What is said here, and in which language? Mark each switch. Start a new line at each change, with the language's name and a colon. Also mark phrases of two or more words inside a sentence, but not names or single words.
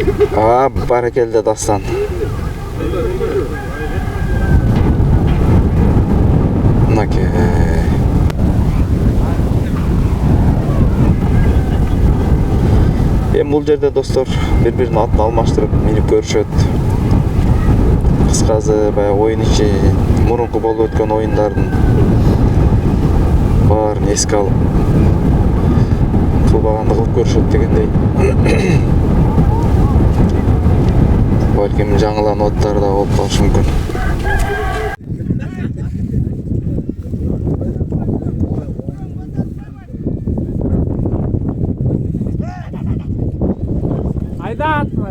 Kyrgyz: Баракелде Дастан. Мынакы. Бул жерде достор бири-биринин атын алмаштырып минип көрүшөт. Кыскасы баягы оюн ичи мурунку болуп өткөн оюндардын баарын эске алып кылбаганды кылып көрүшөт дегендей. Балким жаңыланып аттар да болуп калышы мүмкүн. Aydan.